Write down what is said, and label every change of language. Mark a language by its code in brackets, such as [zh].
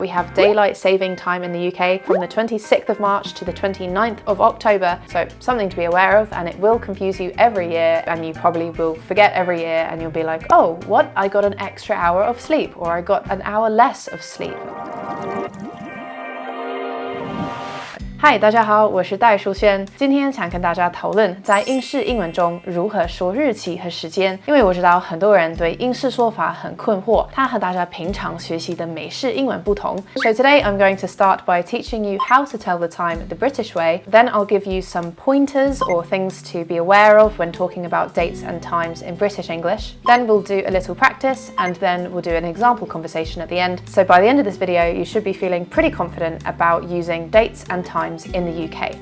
[en] We have daylight saving time in the UK from the 26th of March to the 29th of October, so something to be aware of, and it will confuse you every year, and you probably will forget every year, and you'll be like, oh, what? I got an extra hour of sleep, or I got an hour less of sleep. [zh] Hi， 大家好，我是戴淑萱。今天想跟大家讨论在英式英文中如何说日期和时间，因为我知道很多人对英式说法很困惑，它和大家平常学习的美式英文不同。 [en] So today I'm going to start by teaching you how to tell the time the British way. Then I'll give you some pointers or things to be aware of when talking about dates and times in British English. Then we'll do a little practice, and then we'll do an example conversation at the end. So by the end of this video, you should be feeling pretty confident about using dates and times in the UK.